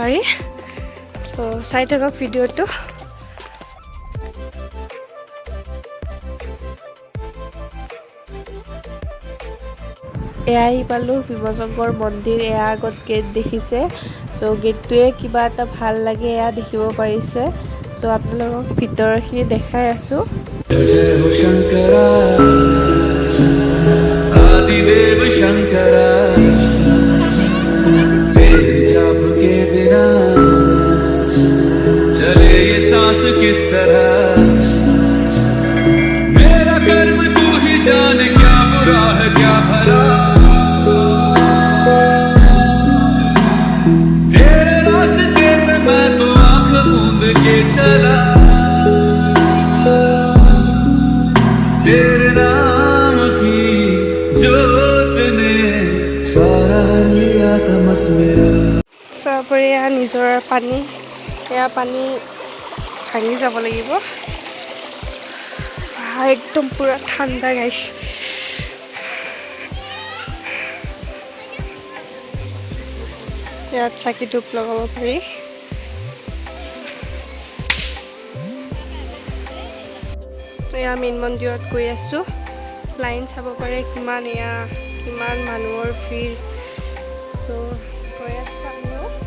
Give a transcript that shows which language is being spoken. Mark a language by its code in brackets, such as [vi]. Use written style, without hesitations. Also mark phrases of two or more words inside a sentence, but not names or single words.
[as] চ' চাই থাকক ভিডিঅ'টো এয়া আহি পালোঁ ভীমশংকৰ মন্দিৰ এয়া আগত গেট দেখিছে চ' গেটটোৱে কিবা এটা ভাল লাগে এয়া দেখিব পাৰিছে চ' আপোনালোকক ভিতৰখিনি দেখাই আছোঁ [hi] जय हो शंकरा आदिदेव शंकरा तेरे जाप के बिना चले ये सांस किस तरह मेरा कर्म तू ही जाने क्या बुरा है क्या भला तेरे रास्ते पे मैं तो आंख मूंद के चला तेरे नाम की जोत ने सारा लिया तमस मेरा [as] চাবৰে এয়া নিজৰ পানী এয়া পানী ভাঙি যাব লাগিব একদম পুৰা ঠাণ্ডা গাইছ ইয়াত চাকি ধূপ লগাব পাৰি এয়া মেইন মন্দিৰত গৈ আছোঁ লাইন চাব পাৰে কিমান মানুহৰ ভিৰ চ' গৈ আছোঁ আমিও